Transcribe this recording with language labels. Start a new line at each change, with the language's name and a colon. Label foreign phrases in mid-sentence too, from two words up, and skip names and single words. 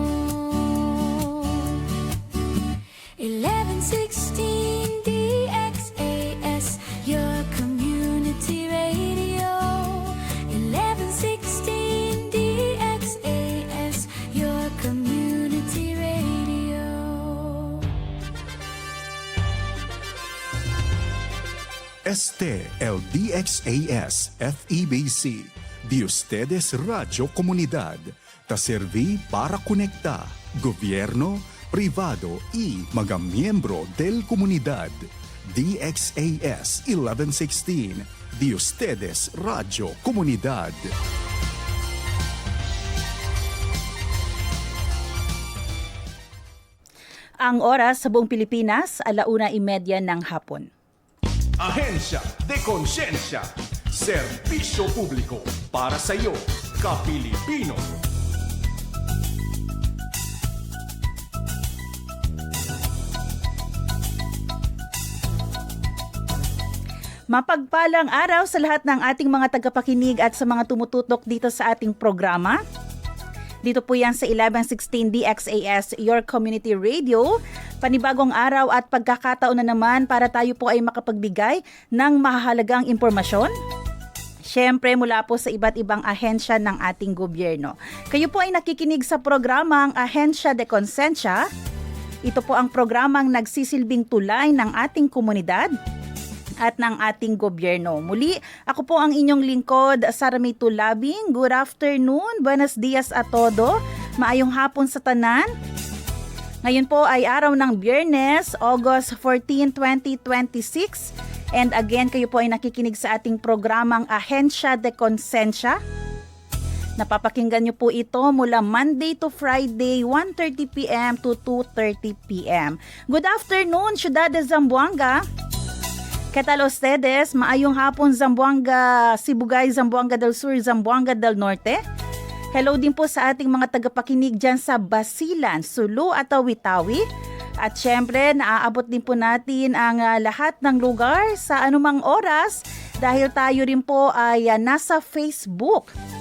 English: 1116 DXAS, your community radio. 1116 DXAS, your community radio.
Chavacano: Este el DXAS FEBC, de ustedes Radio Comunidad, ta serví para conectar gobierno, privado y
Filipino: mga miyembro
Chavacano: del comunidad. DXAS 1116, de ustedes Radio Comunidad.
Filipino: Ang oras sa buong Pilipinas, 1:30 ng hapon. Ahensya de Konsensya, serbisyo publiko para sa iyo, ka-Pilipino. Mapagpalang araw sa lahat ng ating mga tagapakinig at sa mga tumututok dito sa ating programa. Dito po yan sa 1116 DXAS,
English: your community radio.
Filipino: Panibagong araw at pagkakataon na naman para tayo po ay makapagbigay ng mahalagang impormasyon. Siyempre mula po sa iba't ibang ahensya ng ating gobyerno. Kayo po ay nakikinig sa programang Ahensya de Konsensya. Ito po ang programang nagsisilbing tulay ng ating komunidad at ng ating gobyerno. Muli, ako po ang inyong lingkod, Sara May Tulabing.
English: Good afternoon,
Chavacano: buenos dias a todo.
Cebuano: Maayong hapon sa tanan.
Filipino: Ngayon po ay araw ng Biyernes, August 14, 2026.
English: And again,
Filipino: kayo po ay nakikinig sa ating programang Ahensya de Konsensya. Napapakinggan niyo po ito mula
English: Monday to Friday,
Filipino: 1:30 p.m.
English: to 2:30 p.m. Good afternoon,
Chavacano: Ciudad de Zamboanga. ¿Qué tal ustedes?
Cebuano: Maayong hapon Zamboanga, Sibugay, Zamboanga del Sur, Zamboanga del Norte.
Filipino: Hello din po sa ating mga tagapakinig dyan sa Basilan, Sulu at Tawi-Tawi. At syempre, naaabot din po natin ang lahat ng lugar sa anumang oras dahil tayo rin po ay nasa Facebook.